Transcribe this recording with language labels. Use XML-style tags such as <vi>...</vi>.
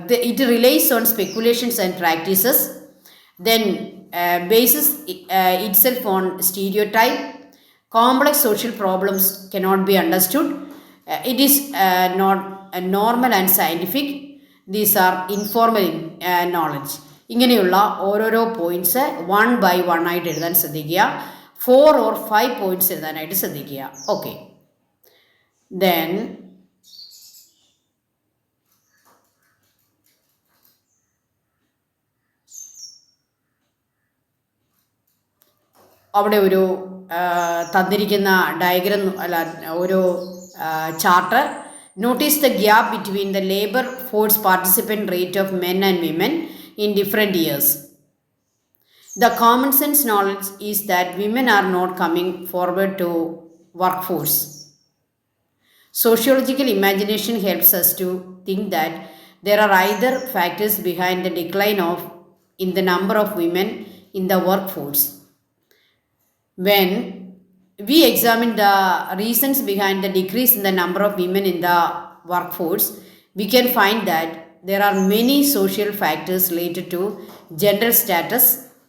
<en>It relies on speculations and practices, then bases itself on stereotype, complex social problems cannot be understood, it is not normal and scientific, these are informal knowledge.</en> <ml>ഇങ്ങനെയുള്ള ഓരോരോ points 1 by 1 ആയിട്ട് എഴുതാൻ ശ്രദ്ധിക്കുക. 4 or 5 points എഴുതാനായിട്ട് ശ്രദ്ധിക്കുക. Okay, then അവിടെ ഒരു തന്നിരിക്കുന്ന ഡയഗ്രം അല്ല ഒരു chart.</ml> <en>Notice the gap between the labour force participant rate of men and women in different years. The common sense knowledge is that women are not coming forward to work force. Sociological imagination helps us to think that there are either factors behind the decline in the number of women in the workforce. When we examine the reasons behind the decrease in the number of women in the workforce, we can find that there are many social factors related to gender status.</en>